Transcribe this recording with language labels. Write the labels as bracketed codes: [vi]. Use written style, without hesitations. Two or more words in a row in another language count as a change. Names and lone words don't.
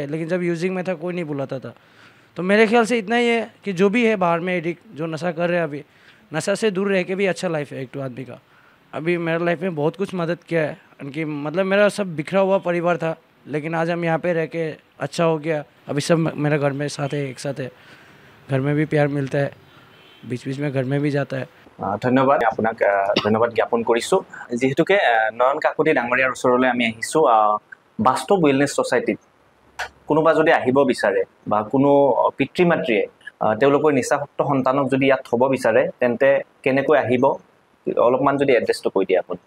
[hi] लेकिन जब यूजिंग में था कोई नहीं बुलाता था। तो मेरे ख्याल से इतना ही है कि जो भी है बाहर में एडिक्ट जो नशा कर रहे हैं, अभी नशा से दूर रह के भी अच्छा लाइफ है एक तो आदमी का। अभी मेरा लाइफ में बहुत कुछ मदद किया है उनकी। मतलब मेरा सब बिखरा हुआ परिवार था, लेकिन आज हम यहाँ पे रह के अच्छा हो गया। अभी सब मेरा घर में साथ है, एक साथ है, घर में भी प्यार मिलता है, बीच बीच में घर में भी जाता है। [as] ধন্যবাদ আপোনাক, ধন্যবাদ জ্ঞাপন কৰিছোঁ। যিহেতুকে নয়ন কাকতি ডাঙৰীয়াৰ ওচৰলৈ আমি আহিছোঁ বাস্তৱ ৱেলনেছ ছ'চাইটিত কোনোবা যদি আহিব বিচাৰে বা কোনো পিতৃ মাতৃয়ে তেওঁলোকৰ নিচাভুক্ত সন্তানক যদি ইয়াত থ'ব বিচাৰে তেন্তে কেনেকৈ আহিব, অলপমান যদি এড্ৰেছটো কৈ দিয়ে আপুনি।